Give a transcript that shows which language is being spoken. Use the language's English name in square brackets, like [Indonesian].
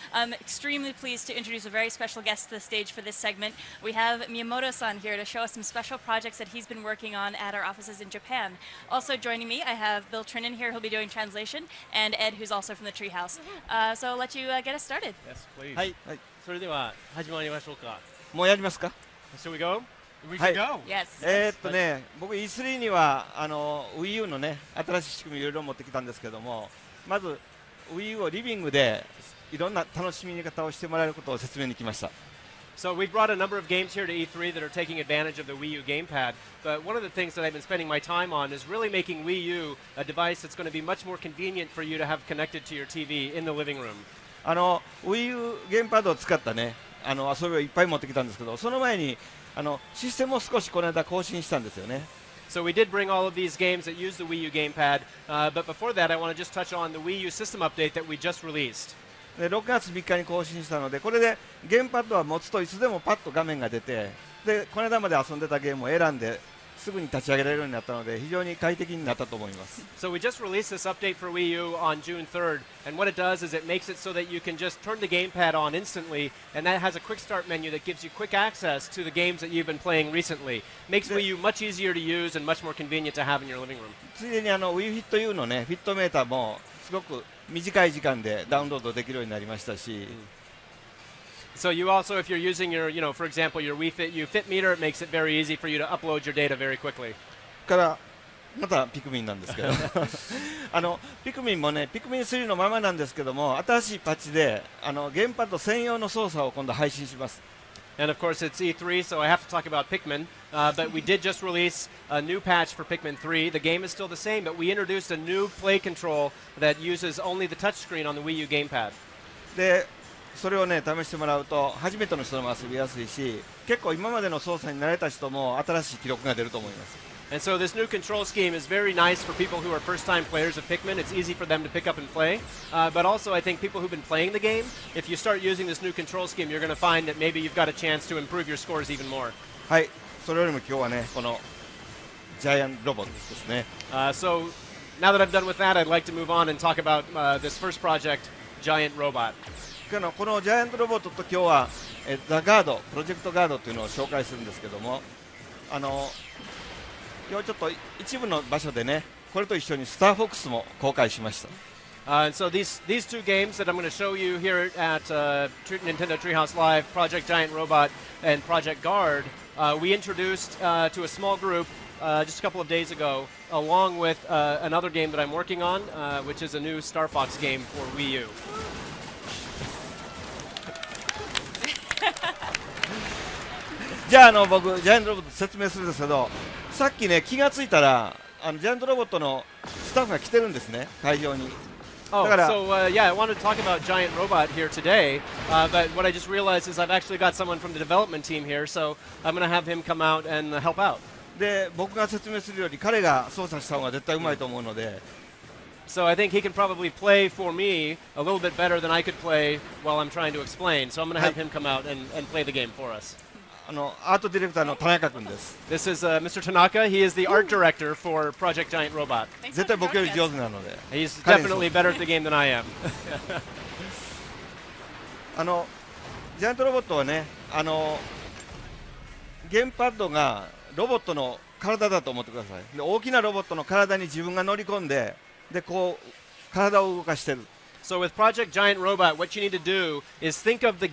[English] I'm extremely pleased to introduce a very special guest to the stage for this segment. We have Miyamoto-san here to show us some special projects that he's been working on at our offices in Japan. Also joining me, I have Bill Trinan here who'll be doing translation, and Ed, who's also from the Treehouse. So I'll let you get us started. Yes, please. [Japanese] はい、それでは始まりましょうか。もうやりますか？ [English] Shall we go? We Hi. should go. Yes. [Japanese] 僕 E3 にはWii U のね新しい仕組みいろいろ持ってきたんですけども、まず Wii U をリビングでいろんな楽しみ方をしてもらえることを説明に来ました。 [English] So we brought a number of games here to E3 that are taking advantage of the Wii U gamepad. But one of the things that I've been spending my time on is really making Wii U a device that's going to be much more convenient for you to have connected to your TV in the living room. [Japanese] Wii U ゲームパッドを使ったね遊びをいっぱい持ってきたんですけど、その前にシステムを少しこの間更新したんですよね。 [English] So we did bring all of these games that use the Wii U gamepad, but before that I want to just touch on the Wii U system update that we just released. [Japanese] で6月3日に更新したので、これでゲームパッドは持つといつでもパッと画面が出て、でこの間まで遊んでたゲームを選んですぐに立ち上げられるようになったので非常に快適になったと思います。 [English] So we just released this update for Wii U on June 3rd, and what it does is it makes it so that you can just turn the gamepad on instantly, and that has a quick start menu that gives you quick access to the games that you've been playing recently. Makes Wii U much easier to use and much more convenient to have in your living room. [Japanese] ついでにWii Fit U のねフィットメーターもすごく短い時間でダウンロードできるようになりましたし、 [English] So you also, if you're using your, for example, your Wii Fit U Fit meter, it makes it very easy for you to upload your data very quickly. [Japanese] からまたピクミンなんですけどピクミンもねピクミン3のままなんですけども新しいパッチでゲームパッド専用の操作を今度配信します。 [English] And of course, it's E3, so I have to talk about Pikmin. But we did just release a new patch for Pikmin 3. The game is still the same, but we introduced a new play control that uses only the touchscreen on the Wii U gamepad. [Japanese] でそれをね試してもらうと初めての人も遊びやすいし結構今までの操作に慣れた人も新しい記録が出ると思います。 [English] And so this new control scheme is very nice for people who are first-time players of Pikmin. It's easy for them to pick up and play. But also, I think people who've been playing the game, if you start using this new control scheme, you're going to find that maybe you've got a chance to improve your scores even more. [Japanese] はい、それよりも今日はねこのジャイアントロボットですね。 [English] So now that I'm done with that, I'd like to move on and talk about this first project, Giant Robot. [Japanese] このジャイアントロボットと今日はザ・ガードプロジェクトガードというのを紹介するんですけども今日ちょっと一部の場所でねこれと一緒にスターフォックスも公開しました。 [English] And so these two games that I'm going to show you here at Nintendo Treehouse Live, Project Giant Robot and Project Guard, we introduced to a small group just a couple of days ago, along with another game that I'm working on, which is a new Star Fox game for Wii U. [Japanese] じゃあ僕ジャイアントロボット説明するんですけどさっきね気がついたらジャイアントロボットのスタッフが来てるんですね会場に。 [English] Oh, so yeah, I wanted to talk about Giant Robot here today, but what I just realized is I've actually got someone from the development team here, so I'm going to have him come out and help out. [Japanese] で僕が説明するより彼が操作した方が絶対うまいと思うので。 [English] So I think he can probably play for me a little bit better than I could play while I'm trying to explain. So I'm going to have him come out and play the game for us. [Japanese] アートディレクターの田中君です。 [English] This is Mr. Tanaka. He is the art director for Project Giant Robot. [Japanese] 絶対僕より上手なので。 [English] He's definitely better at the game than I am. [Japanese] ジャイアントロボットはねゲームパッドがロボットの体だと思ってください。で大きなロボットの体に自分が乗り込んでこう体を動かしてる。 [English] So with Project Giant Robot, what you need to do is think of the game